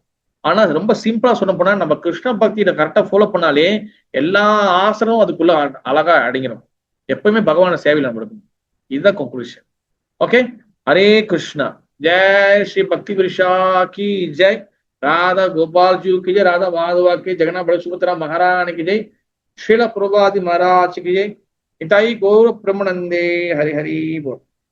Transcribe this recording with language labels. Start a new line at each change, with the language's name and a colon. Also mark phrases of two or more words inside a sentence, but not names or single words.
Tamil: ஆனா ரொம்ப சிம்பிளா சொன்ன போனா நம்ம கிருஷ்ண பக்தியில கரெக்டா ஃபாலோ பண்ணாலே எல்லா ஆசனமும் அதுக்குள்ள அழகா அடங்கிடும். எப்பவுமே பகவான சேவையில நம்ம இருக்கணும். இதுதான் கன்க்ளூஷன். ஓகே, ஹரே கிருஷ்ணா. ஜெய் ஸ்ரீ பக்தி விருஷா
Hindi: की जय. ராதா கோபால் ஜி की जय, राधा माधवा की, जगन्नाथ बड़े सुभद्रा महारानी की जय, श्रील प्रभुपाद महाराज की जय, इताई गौर ब्रह्मानंदे हरि हरि बोल.